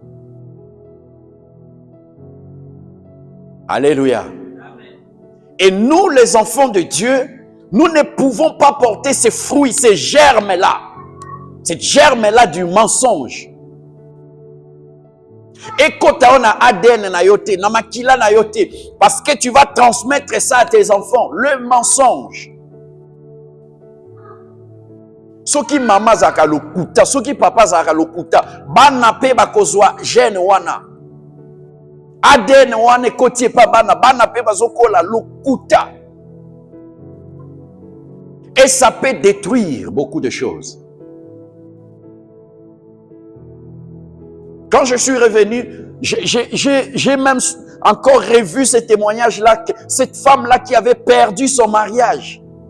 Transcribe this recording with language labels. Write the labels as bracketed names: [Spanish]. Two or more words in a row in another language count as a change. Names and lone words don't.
[French] Alléluia. Et nous, les enfants de Dieu, nous ne pouvons pas porter ces fruits, ces germes-là. Ces germes-là du mensonge. Et quand tu as ADN [Lingala] na yote, na makila na yote, [French] parce que tu vas transmettre ça à tes enfants, le mensonge. [Lingala] Soki mama zaka lokuta, soki papa zaka lokuta, bana pe bakozwa gene wana. ADN wana kotie pa bana pe bazokola lokuta. [French] Et ça peut détruire beaucoup de choses. Quand je suis revenu, j'ai même encore revu ce témoignage-là, cette femme-là qui avait perdu son mariage.